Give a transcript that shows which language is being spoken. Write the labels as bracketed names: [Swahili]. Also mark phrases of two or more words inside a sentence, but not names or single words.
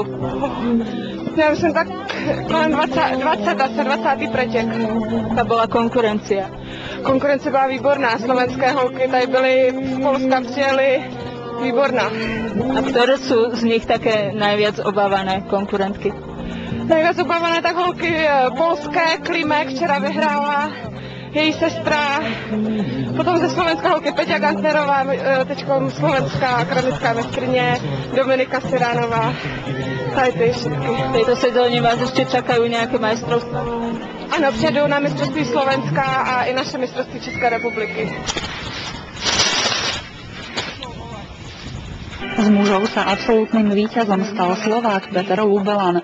[Slovak] Ja už som tak len 20 pretek. To bola konkurencia. Konkurencia bola výborná. [Czech] Slovenské holky tady byly, Polska přijeli, výborná. [Slovak] A ktoré sú z nich také najviac obávané konkurentky? [Czech] Najviac obávané tak holky polské, Klimek včera vyhrála, její sestra, potom ze Slovenska holky Peťa Gantnerová, teďkom slovenská akademická mistryně, Dominika Siránová, tady ty všetky. [Slovak] V tejto sezóne vás ešte čakajú nejaké majstrovstvá? [Czech] Ano, přijedou na mistrovství Slovenska a i naše mistrovství České republiky. [Slovak] Z mužov sa absolútnym víťazom stal Slovák Peter Lubelan.